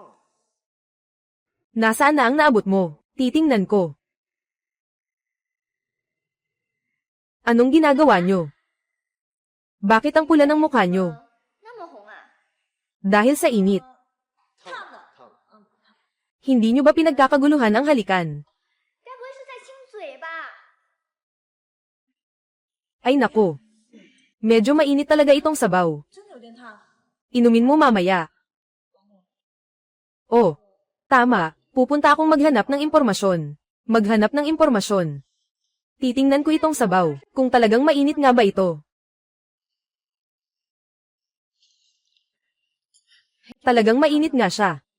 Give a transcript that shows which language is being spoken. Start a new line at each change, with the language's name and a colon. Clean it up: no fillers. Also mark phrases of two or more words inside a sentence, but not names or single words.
Filipino: Nasaan na ang naabot mo? Titingnan ko. Anong ginagawa nyo? Bakit ang pula ng mukha nyo? Dahil sa init. Hindi nyo ba pinagkakaguluhan ang halikan?
Chinese: 该不会是在亲嘴吧？
Filipino: Ay nako. Medyo mainit talaga itong sabaw.
Chinese: 真的有点烫。
Filipino: Inumin mo mamaya. Oh, tama. Pupunta akong maghanap ng impormasyon. Maghanap ng impormasyon. Titingnan ko itong sabaw, kung talagang mainit nga ba ito. Talagang mainit nga siya.